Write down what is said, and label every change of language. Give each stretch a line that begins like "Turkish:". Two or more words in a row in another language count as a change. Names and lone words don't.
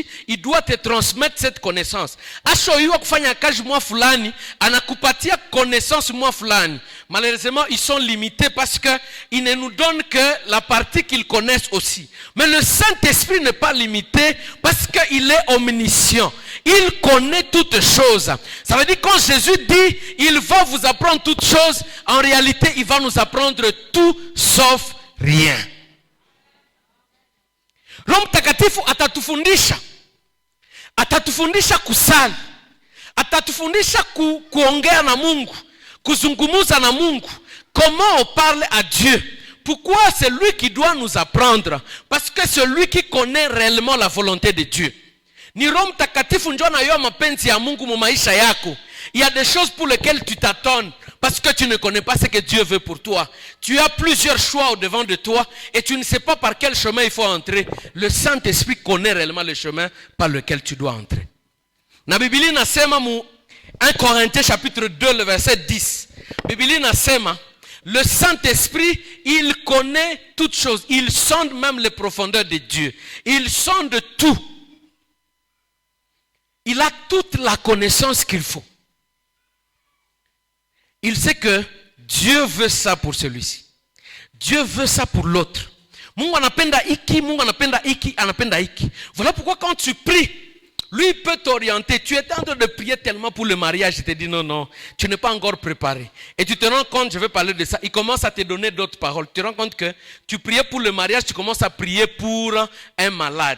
French: Il doit te transmettre cette connaissance. Malheureusement, ils sont limités parce qu'ils ne nous donnent que la partie qu'ils connaissent aussi. Mais le Saint-Esprit n'est pas limité parce qu'il est omniscient. Il connaît toutes choses. Ça veut dire quand Jésus dit il va vous apprendre toutes choses, en réalité il va nous apprendre tout sauf rien.
Swahili: Roho Mtakatifu atatufundisha. Atatufundisha kusali. Atatufundisha kuongea na Mungu, kuzungumuza na Mungu.
French: Comment on parle à Dieu? Pourquoi c'est lui qui doit nous apprendre? Parce que c'est lui qui connaît réellement la volonté de Dieu.
Swahili: Ni Roho Mtakatifu ndio anayua mapenzi ya Mungu mu maisha yako.
French: Il y a des choses pour lesquelles tu t'attends parce que tu ne connais pas ce que Dieu veut pour toi. Tu as plusieurs choix au devant de toi et tu ne sais pas par quel chemin il faut entrer. Le Saint-Esprit connaît réellement le chemin par lequel tu dois entrer.
Swahili: Na Biblia inasema mu 1 Corinthiens
French: chapitre 2 le verset 10.
Swahili: Biblia inasema
French: le Saint-Esprit, il connaît toutes choses. Il sonde même les profondeurs de Dieu. Il sonde tout. Il a toute la connaissance qu'il faut. Il sait que Dieu veut ça pour celui-ci. Dieu veut ça pour l'autre.
Swahili: Mungu anapenda iki, Mungu anapenda iki, anapenda iki.
French: Voilà pourquoi quand tu pries, lui peut t'orienter. Tu es en train de prier tellement pour le mariage, il te dit non, tu n'es pas encore préparé. Et tu te rends compte, je vais parler de ça, il commence à te donner d'autres paroles. Tu te rends compte que tu priais pour le mariage, tu commences à prier pour un malade.